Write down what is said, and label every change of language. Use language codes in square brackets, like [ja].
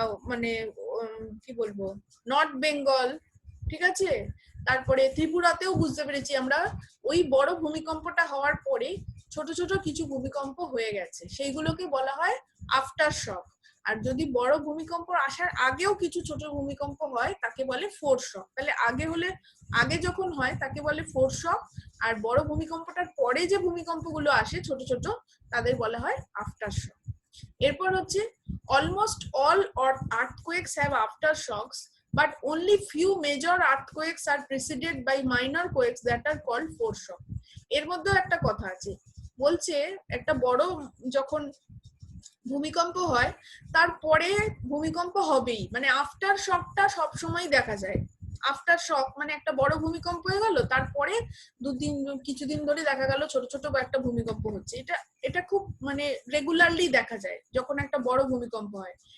[bn] মানে কি বলবো, নর্থ বেঙ্গল, ঠিক আছে, তারপরে ত্রিপুরাতেও বুঝতে পেরেছি আমরা, ওই বড় ভূমিকম্পটা হওয়ার পরে ছোট ছোট কিছু ভূমিকম্প হয়ে গেছে, সেইগুলোকে বলা হয় আফটার শক। আর যদি বড় ভূমিকম্প আসার আগেও কিছু ছোট ভূমিকম্প হয় তাকে বলে ফোরশক। তাহলে আগে যখন হয় তাকে বলে ফোরশক, আর বড় ভূমিকম্পটার পরে যে ভূমিকম্পগুলো আসে ছোট ছোট তাদের বলা হয় আফটার শক। এরপর হচ্ছে [en] Almost all earthquakes have after shocks, but only few major earthquakes are preceded by minor quakes that are called foreshock. [bn] এর মধ্যে একটা কথা আছে, বলছে একটা বড় যখন ভূমিকম্প হয় তারপরে ভূমিকম্প হবেই, মানে আফটার শকটা সব সময় দেখা যায়। আফটার শক মানে একটা বড় ভূমিকম্প হয়ে গেল, তারপরে কিছুদিন ধরে দেখা গেল ছোট ছোট কয়েকটা ভূমিকম্প হচ্ছে। এটা খুব মানে রেগুলারলি দেখা যায় যখন একটা বড় ভূমিকম্প হয়।